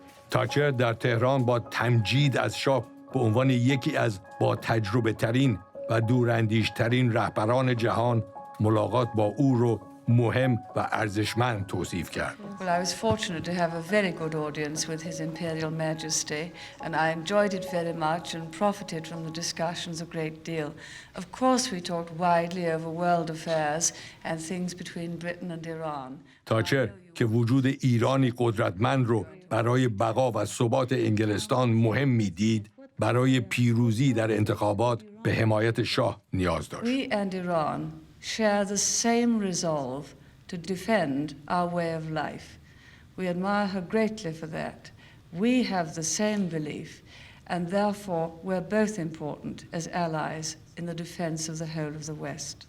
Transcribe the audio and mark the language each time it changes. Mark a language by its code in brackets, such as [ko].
[fa] تاچر در تهران با تمجید از شاه به عنوان یکی از با تجربه ترین و دوراندیشترین رهبران جهان ملاقات با او رو مهم و ارزشمند توصیف کرد. [en] Well, I was fortunate to have a very good audience with His Imperial Majesty, and I enjoyed it very much and profited from the discussions a great deal. Of course, we talked widely over world affairs and things between Britain and Iran. [fa] تاچر که وجود ایرانی قدرتمند رو برای بقا و ثبات انگلستان مهم می‌دید، برای پیروزی در انتخابات به حمایت شاه نیاز داشت. [en] We and Iran share the same resolve to defend our way of life. We admire her greatly for that. We have the same belief, and therefore we're both important as allies in the defense of the whole of the West.